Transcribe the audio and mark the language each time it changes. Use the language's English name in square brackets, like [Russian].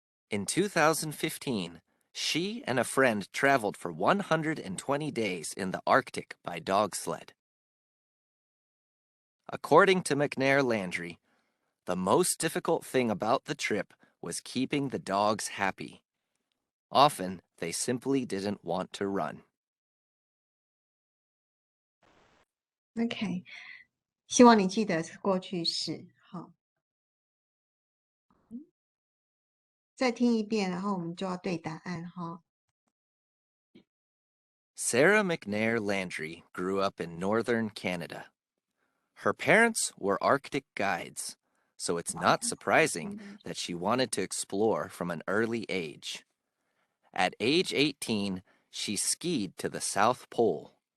[English] In 2015, she and a friend traveled for 120 days in the Arctic by dog sled. According to McNair Landry, the most difficult thing about the trip was keeping the dogs happy. Often, they simply didn't want to run. [Chinese] OK， 希望你记得是过去式。好，再听一遍，然后我们就要对答案哈。 [English] Sarah McNair Landry grew up in northern Canada. Her parents were Arctic guides, so it's not surprising that she wanted to explore from an early age. At age 18, she skied to the South Pole.